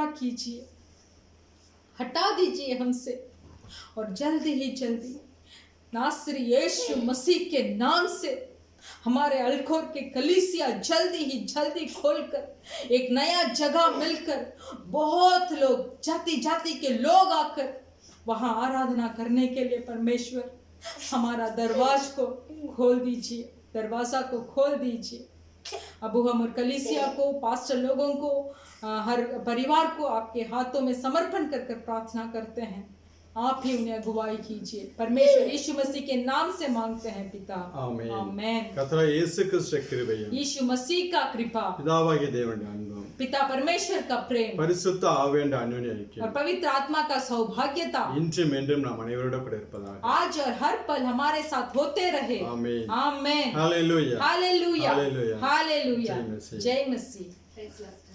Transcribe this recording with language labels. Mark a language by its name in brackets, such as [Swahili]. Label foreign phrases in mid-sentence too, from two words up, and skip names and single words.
[Hindi] कीजिए, हटा दीजिए हमसे, और जल्दी ही जल्दी नासरी यीशु मसीह के नाम से हमारे अलखोर के कलीसिया जल्दी ही जल्दी खोलकर एक नया जगह मिलकर बहुत लोग, जाति जाति के लोग आकर वहां आराधना करने के लिए परमेश्वर हमारा दरवाजा को खोल दीजिए, दरवाजा को खोल दीजिए। अबू हम और कलीसिया को, पास्टर लोगों को, हर परिवार को आपके हाथों में समर्पण कर प्रार्थना करते हैं। आप ही उन्हें अगुवाई कीजिए। परमेश्वर यीशु मसीह के नाम से मांगते हैं पिता, आमीन। आमीन। [Tamil] கர்த்தராகிய இயேசு கிறிஸ்துவின் கிருபையும் [Hindi] यीशु मसीह का कृपा, [Tamil] பிதாவாகிய தேவனுடைய அன்பும் [Hindi] पिता परमेश्वर का प्रेम [Tamil] பரிசுத்த ஆவியானவருடைய அந்யோன்ய [Hindi] और [Tamil] ஐக்கியம் [Hindi] पवित्र आत्मा का सौभाग्यता [Tamil] இன்றும் என்றும் நாம் அனைவரோடு கூட இருப்பதாக। [Hindi] आज और हर पल हमारे साथ होते रहे। आमीन। आमीन। हालेलुया, हालेलुया, हालेलुया, हालेलुया। जय मसीह। जय मसीह।